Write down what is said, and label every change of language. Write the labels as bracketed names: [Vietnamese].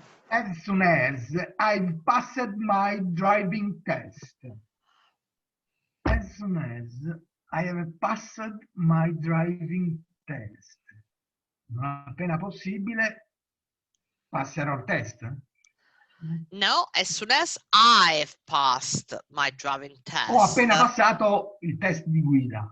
[English] As soon as I've passed my driving test. As soon as I have passed my driving test. [Italian] Non appena possibile passerò il test. [English] No, as soon as I've passed my driving test. [Italian] Ho appena passato il test di guida.